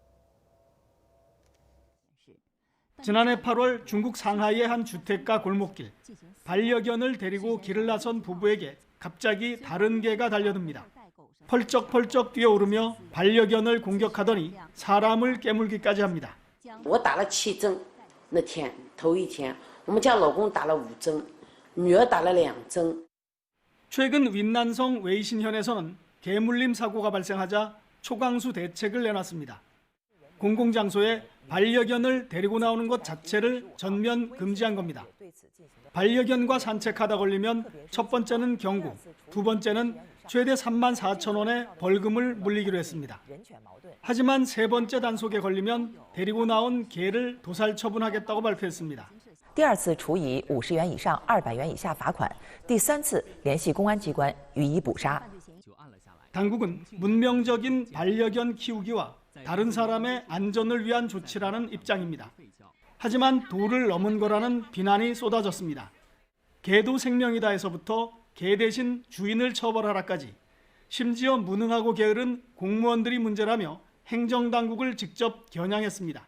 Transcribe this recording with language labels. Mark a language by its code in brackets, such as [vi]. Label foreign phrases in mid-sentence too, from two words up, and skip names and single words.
[ko] 지난해 8월 중국 상하이의 한 주택가 골목길, 반려견을 데리고 길을 나선 부부에게 갑자기 다른 개가 달려듭니다. 펄쩍펄쩍 뛰어오르며 반려견을 공격하더니 사람을 깨물기까지 합니다. [zh] 我打了7针，那天头一天，我们家老公打了5针，女儿打了2针。 [ko] 최근 윈난성 웨이신현에서는 개물림 사고가 발생하자 초강수 대책을 내놨습니다. 공공장소에 반려견을 데리고 나오는 것 자체를 전면 금지한 겁니다. 반려견과 산책하다 걸리면 첫 번째는 경고, 두 번째는 최대 34,000원의 벌금을 물리기로 했습니다. 하지만 세 번째 단속에 걸리면 데리고 나온 개를 도살 처분하겠다고 발표했습니다. [zh] 第二次处以50元以上200元以下罚款，第3次联系公安机关予以捕杀。 [ko] 당국은 문명적인 반려견 키우기와 다른 사람의 안전을 위한 조치라는 입장입니다. 하지만 도를 넘은 거라는 비난이 쏟아졌습니다. 개도 생명이다에서부터 개 대신 주인을 처벌하라까지 심지어 무능하고 게으른 공무원들이 문제라며 행정당국을 직접 겨냥했습니다.